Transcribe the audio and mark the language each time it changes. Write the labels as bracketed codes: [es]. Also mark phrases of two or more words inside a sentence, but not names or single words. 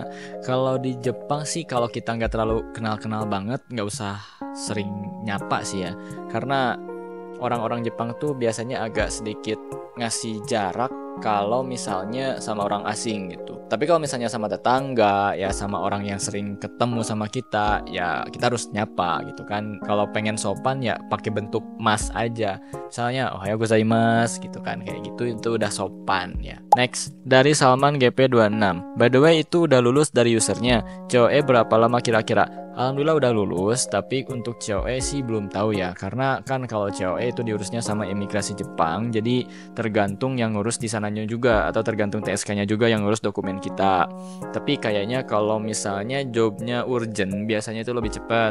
[id] Kalau di Jepang sih, kalau kita nggak terlalu kenal-kenal banget, nggak usah sering nyapa sih ya, karena orang-orang Jepang tuh biasanya agak sedikit ngasih jarak kalau misalnya sama orang asing gitu. Tapi kalau misalnya sama tetangga ya, sama orang yang sering ketemu sama kita, ya kita harus nyapa gitu kan. Kalau pengen sopan ya pakai bentuk mas aja. Misalnya [ja] おはようございます [id] gitu kan, kayak gitu itu udah sopan ya. Next, dari Salman GP26. [en] By the way, [id] itu udah lulus dari usernya. COE berapa lama kira-kira? Alhamdulillah udah lulus, tapi untuk COE sih belum tahu ya, karena kan kalau COE itu diurusnya sama imigrasi Jepang, jadi tergantung yang ngurus di sananya juga, atau tergantung TSK-nya juga yang ngurus dokumen kita. Tapi kayaknya kalau misalnya jobnya urgent, biasanya itu lebih cepat.